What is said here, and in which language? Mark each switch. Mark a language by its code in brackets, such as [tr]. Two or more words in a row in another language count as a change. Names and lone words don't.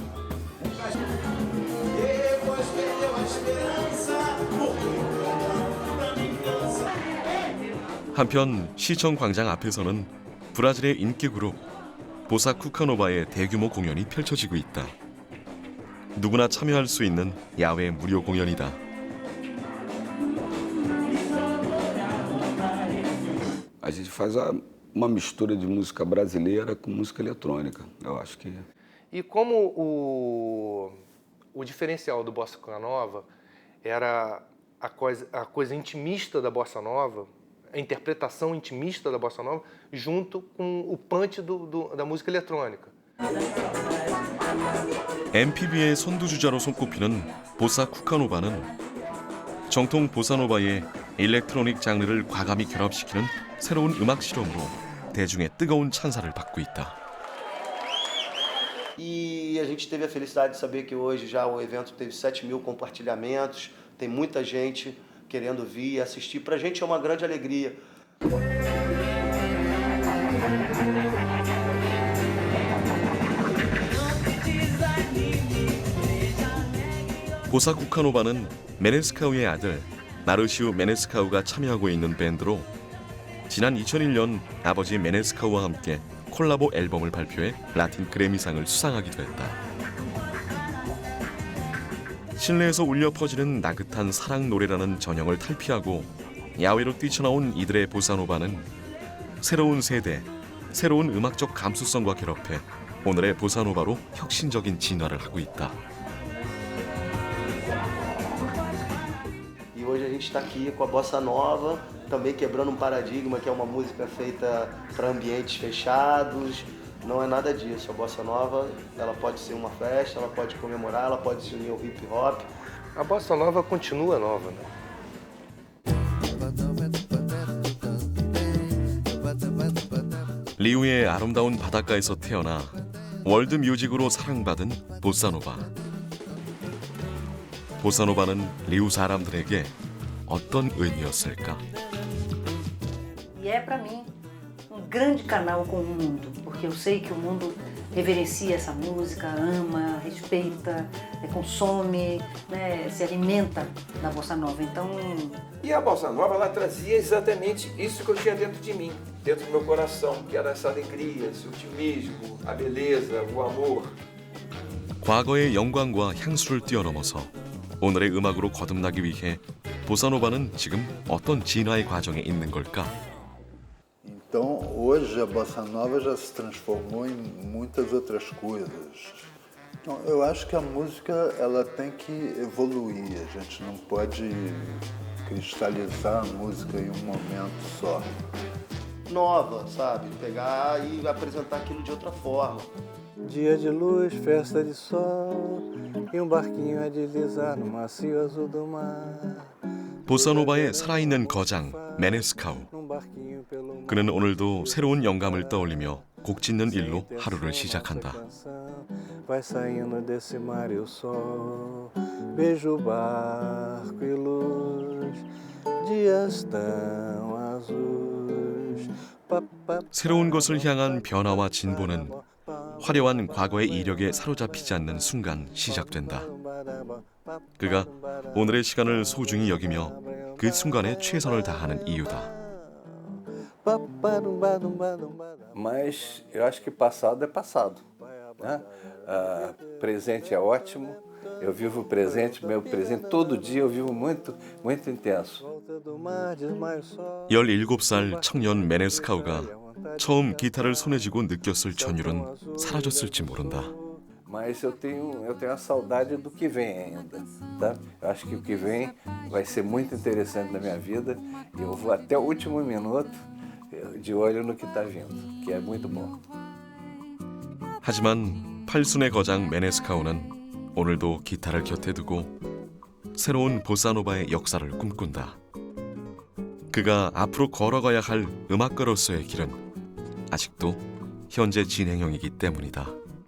[ko] 한편 시청 광장 앞에서는 브라질의 인기 그룹 보사 쿠카노바의 대규모 공연이 펼쳐지고 있다. 누구나 참여할 수 있는 야외 무료 공연이다. [pt] A gente faz uma mistura de música brasileira com música eletrônica, eu acho que. E como o diferencial do Bossa Nova era a coisa intimista da Bossa Nova, a interpretação intimista da Bossa Nova, junto com o punch da música eletrônica. [ko] MPB의 선두주자로 손꼽히는 보사 쿠카노바는 정통 보사노바의 일렉트로닉 장르를 과감히 결합시키는 새로운 음악 실험으로 대중의 뜨거운 찬사를 받고 있다. [pt] E a gente teve a felicidade de saber que hoje já o evento teve 7.000 compartilhamentos, tem muita gente querendo vir e assistir. Pra gente é uma grande alegria. [ko] 보사 쿠카노바는 메네스카우의 아들 마르시우 메네스카우가 참여하고 있는 밴드로 지난 2001년 아버지 메네스카우와 함께 콜라보 앨범을 발표해 라틴 그래미상을 수상하기도 했다. 실내에서 울려 퍼지는 나긋한 사랑 노래라는 전형을 탈피하고 야외로 뛰쳐나온 이들의 보사노바는 새로운 세대, 새로운 음악적 감수성과 결합해 오늘의 보사노바로 혁신적인 진화를 하고 있다. [pt] E hoje a gente está aqui com a Bossa Nova, também quebrando um paradigma que é uma música feita para ambientes fechados. Não é nada disso. A Bossa Nova, ela pode ser uma festa, ela pode comemorar, ela pode se unir ao hip hop. A Bossa Nova continua nova, né? [ko] 리우의 아름다운 바닷가에서 태어나 월드 뮤직으로 사랑받은 보사노바. 보사노바는 리우 사람들에게 어떤 의미였을까? [pt] E é para mim grande canal com o mundo, porque eu sei que o mundo reverencia essa música, ama, respeita, consome, né, se alimenta da bossa nova. Então, E a bossa nova, ela trazia exatamente isso que eu tinha dentro de mim, dentro do meu coração, que era essa alegria, esse otimismo, a beleza, o amor. [ko] 과거의 영광과 향수를 뛰어넘어서 오늘의 음악으로 거듭나기 위해 보사노바는 지금 어떤 진화의 과정에 있는 걸까? [pt] Então, hoje a bossa nova já se transformou em muitas outras coisas. Então, eu acho que a música ela tem que evoluir. A gente não pode cristalizar a música em um momento só. Nova, sabe? Pegar e apresentar aquilo de outra forma. Dia de luz, festa de sol, e barquinho a deslizar no macio azul do mar. [ko] 보사노바의 살아있는 거장 메네스카우. 그는 오늘도 새로운 영감을 떠올리며 곡 짓는 일로 하루를 시작한다. [pt] Vai saindo desse mar e o sol, beijo o barco e luz, dias tão azuis. [ko] 새로운 것을 향한 변화와 진보는 화려한 과거의 이력에 사로잡히지 않는 순간 시작된다. 그가 오늘의 시간을 소중히 여기며 그 순간에 최선을 다하는 이유다. [pt] Mas eu acho que passado é passado, né? Presente é ótimo. Eu vivo o presente, meu presente todo dia eu vivo muito intenso. [ko] 17살 청년 메네스카우가 처음 기타를 손에 쥐고 느꼈을 전율은 사라졌을지 모른다. [pt] Mas eu tenho a saudade do que vem ainda, tá? Eu acho que o que vem vai ser muito interessante na minha vida e eu vou até o último minuto de olho no que está vindo, que é muito bom. [ko] 하지만 팔순의 거장 메네스카우는 오늘도 기타를 곁에 두고 새로운 보사노바의 역사를 꿈꾼다. 그가 앞으로 걸어가야 할 음악가로서의 길은 아직도 현재 진행형이기 때문이다.